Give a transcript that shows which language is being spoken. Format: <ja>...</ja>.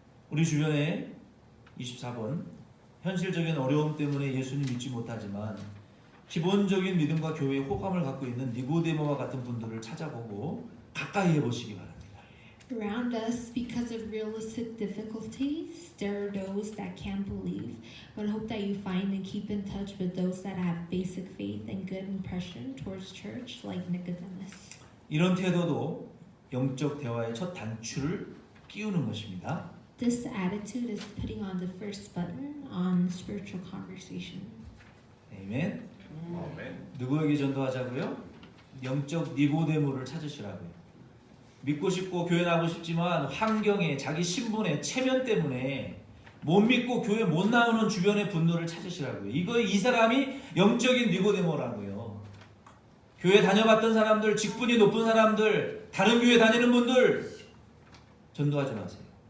<ko>우리 주변에 24번 현실적인 어려움 때문에 예수님 믿지 못하지만 기본적인 믿음과 교회에 호감을 갖고 있는 니고데모와 같은 분들을 찾아보고 가까이 해보시기 바랍니다.</ko> <en>Around us, because of realistic difficulties, there are those that can't believe, but hope that you find and keep in touch with those that have basic faith and good impression towards church, like Nicodemus.</en> <ko>이런 태도도 영적 대화의 첫 단추를 끼우는 것입니다.</ko> <en>This attitude is putting on the first button on spiritual conversation.</en> <ko>아멘. 누구에게 전도하자고요? 영적 니고데모를 찾으시라고요. 믿고 싶고 교회 나가고 싶지만 환경에 자기 신분의 체면 때문에 못 믿고 교회 못 나오는 주변의 분노를 찾으시라고요. 이 사람이 영적인 니고데모라고요. 교회 다녀봤던 사람들, 직분이 높은 사람들, 다른 교회 다니는 분들 전도하지 마세요.</ko>